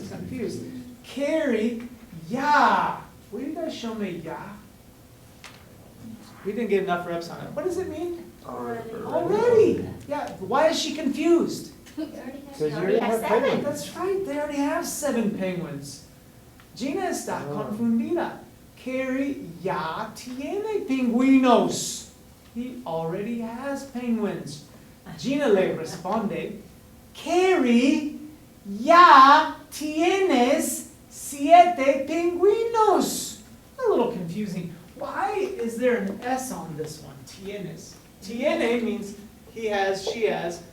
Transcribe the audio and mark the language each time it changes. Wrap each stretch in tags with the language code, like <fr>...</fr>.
<en>She's confused. Carrie, ya. Will you guys show me ya? We didn't get enough reps on it. What does it mean? Already. Yeah. Why is she confused? Because you already have have seven. penguins. That's right. They already have 7 penguins.</en> <es>Gina está confundida. Carrie ya tiene pingüinos.</es> <en>He already has penguins.</en> <es>Gina le responde, Carrie, ya tienes 7 pingüinos.</es> <en>A little confusing. Why is there an S on this one? Tienes. Tiene means he has, she has.</en>